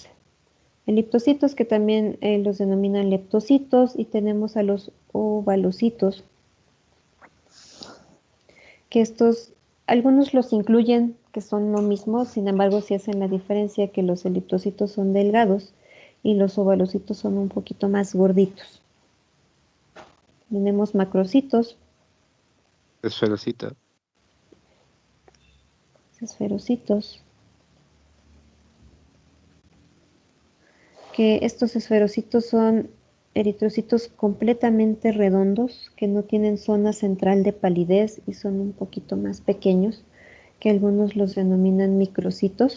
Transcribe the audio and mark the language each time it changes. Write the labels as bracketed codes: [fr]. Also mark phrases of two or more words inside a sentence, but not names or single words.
[es] Eliptocitos que también los denominan leptocitos, y tenemos a los ovalocitos, que estos, algunos los incluyen que son lo mismo, sin embargo sí hacen la diferencia que los eliptocitos son delgados y los ovalocitos son un poquito más gorditos. Tenemos macrocitos. Esferocita. Esferocitos. Que estos esferocitos son eritrocitos completamente redondos, que no tienen zona central de palidez y son un poquito más pequeños, que algunos los denominan microcitos.